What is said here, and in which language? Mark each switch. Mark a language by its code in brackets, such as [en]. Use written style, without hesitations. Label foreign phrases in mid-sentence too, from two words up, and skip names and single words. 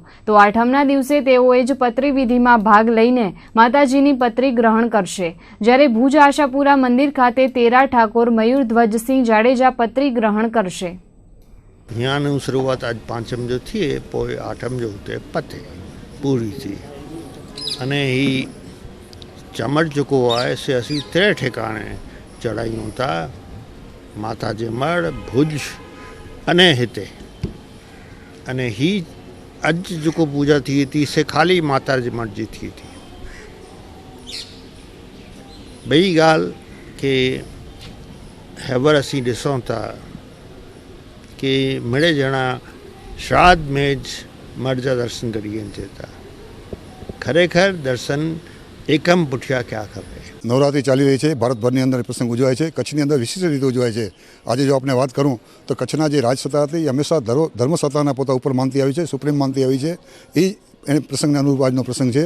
[gu] તો આઠમના દિવસે તેઓએ જ પત્રી વિધિમાં ભાગ લઈને માતાજીની પત્રી ગ્રહણ કરશે. જ્યારે ભુજ આશાપુરા મંદિર ખાતે તેરા ઠાકોર મયુરધ્વજસિંહ જાડેજા પત્રી ગ્રહણ કરશે. [kfr] ત્યાંની શરૂઆત આજ પાંચમ જો થઈએ આઠમ જો તે પતે પૂરી થઈ અને એ चमड़ जेको आहे से असीं 3 ठिकाणे चढ़ायूं था, माता जे मढ़, भुज अने हिते। अने ही अॼु जेको पूजा थी थी से ख़ाली माता जे मढ़ जी थी थी। ॿई ॻाल्हि के हेवर असीं ॾिसूं था कि मिड़े ॼणा श्राद्ध में ज मढ़ जा दर्शन करी अचे था। खरेखर दर्शन એકમ પુઠિયા ક્યાં ખપે। [gu] નવરાત્રિ ચાલી રહી છે, ભારતભરની અંદર પ્રસંગ ઉજવાય છે, કચ્છની અંદર વિશિષ્ટ રીતે ઉજવાય છે। આજે જો આપણે વાત કરું તો કચ્છના જે રાજસત્તા હતી એ હંમેશા ધર્મસત્તાના પોતા ઉપર માનતી આવી છે, સુપ્રીમ માનતી આવી છે। એ પ્રસંગને અનુરૂપ આજનો પ્રસંગ છે।